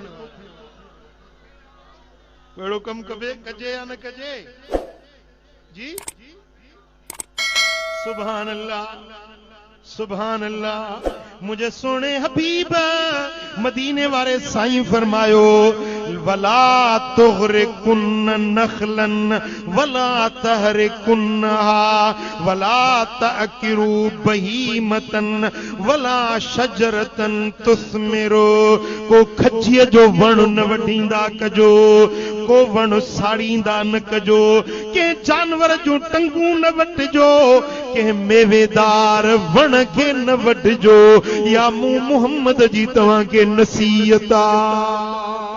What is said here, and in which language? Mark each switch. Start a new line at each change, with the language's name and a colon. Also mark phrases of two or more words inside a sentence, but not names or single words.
Sindhi: अहिड़ो कमु कजे या न कजे जी?
Arabic: سبحان الله، سبحان الله.
Sindhi: मुझे सोने हबीब मदीने वाले साईं फरमायो
Arabic: ولا تغرقن نخلا ولا تحرقنها ولا تعقروا بهيمة ولا شجرة تثمر.
Sindhi: को खजीअ जो वण न वढींदा कजो, को वण साड़ींदा न कजो, कंहिं जानवर जूं टंगूं न वढिजो, कंहिं मेवेदार वण खे न वढिजो। या मूं मुहम्मद जी तव्हांखे नसीहत आहे।